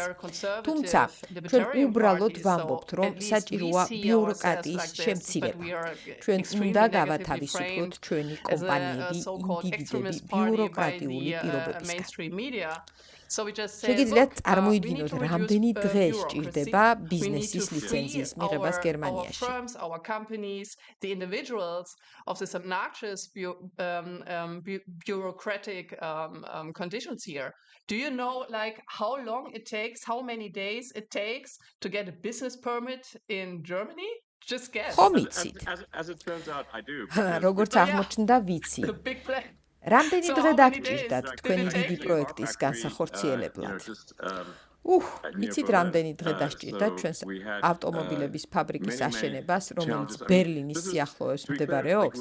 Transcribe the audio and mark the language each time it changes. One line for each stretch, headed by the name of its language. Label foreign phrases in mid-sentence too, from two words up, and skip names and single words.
Georgian: თუმცა ჩვენ უბრალოდ ვამბობთ, რომ საჭიროა ბიუროკრატიის შემცირება. ჩვენ უნდა გავათავისუფლოთ ჩვენი კომპანიები, ინდივიდები ბიუროკრატიული პირობებისგან. შეგიძლიათ წარმოიდგინოთ, რამდენი დღე სჭირდება ბიზნესის ლიცენზიის მიღებას გერმანიაში.
English: Our companies, the individuals of this obnoxious bureaucratic conditions here. Do you know how long it takes, how many days it takes to get a business permit in Germany? Just guess.
Georgian: ხომ იცით?
English: As it turns out, I do.
Georgian: როგორც აღმოჩნდა, ვიცი. რამდენი დღე დაგჭირდათ თქვენი დიდი პროექტის განსახორციელებლად? იცით, რამდენი დღე დასჭირდათ ჩვენს ავტომობილების ფაბრიკის აშენებას, რომელიც ბერლინის სიახლოვეს მდებარეობს?